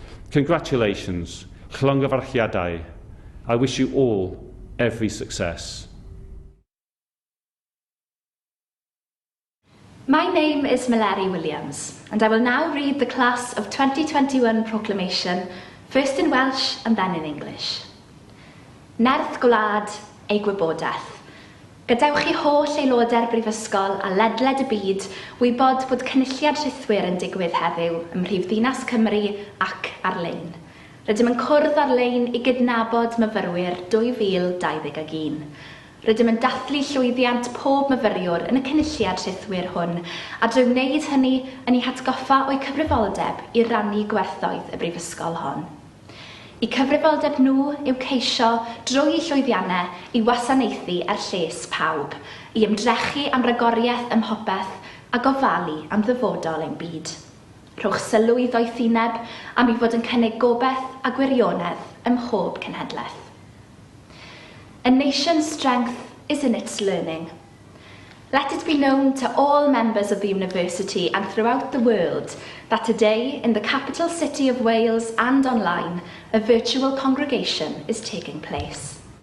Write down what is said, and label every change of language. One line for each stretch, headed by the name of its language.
English: Congratulations. Llongyfarchiadau. I wish you all every success. My name is Mallory Williams, and I will now read the Class of 2021 proclamation, first in Welsh and then in English.
Welsh: Nerth gwlad ei gwybodaeth. Gadewch chi holl aelodau'r Brifysgol a ledled y byd wybod bod cynulliad rhythwyr yn digwydd heddiw ym Mhrifddinas Cymru ac ar-lein. Rydym yn cwrdd ar-lein i gydnabod myfyrwyr 2021. Rydym yn dathlu llwyddiant pob myfyriwr yn y cynulliad rhythwyr hwn, a drwy wneud hynny yn ei hatgoffa o'i cyfrifoldeb i rannu gwerthoedd y Brifysgol hon. I cyfrifoldeb nhw yw ceisio drwy llwyddiannau i wasanaethu lles pawb, i ymdrechu am ragoriaeth ym mhopeth a gofalu am ddyfodol ein byd. Rhowch sylw i ddoethineb am ei fod yn cynnig gobeith a gwirionedd ym mhob cenhedlaeth.
English: A nation's strength is in its learning. Let it be known to all members of the university and throughout the world that today, in the capital city of Wales and online, a virtual congregation is taking place.